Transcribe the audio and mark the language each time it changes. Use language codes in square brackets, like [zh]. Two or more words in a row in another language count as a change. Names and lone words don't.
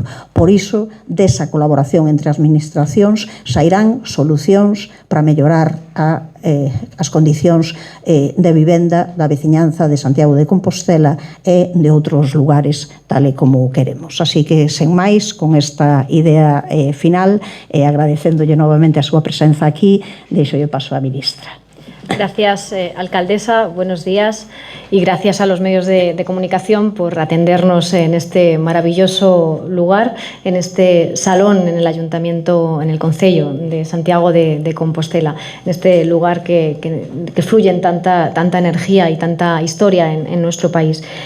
[gl] Por iso, desa colaboración entre as administracións sairán solucións para mellorar as condicións de vivenda da veciñanza de Santiago de Compostela e de outros lugares tal e como queremos. Así que, sen máis, con esta idea final, agradecéndolle novamente a súa presenza aquí, deixolle paso á ministra. [es] Gracias, alcaldesa. Buenos días y gracias a los medios de comunicación por atendernos en este maravilloso lugar, en este salón en el Ayuntamiento, en el Concello de Santiago de Compostela, en este lugar que fluye en tanta energía y tanta historia en nuestro país.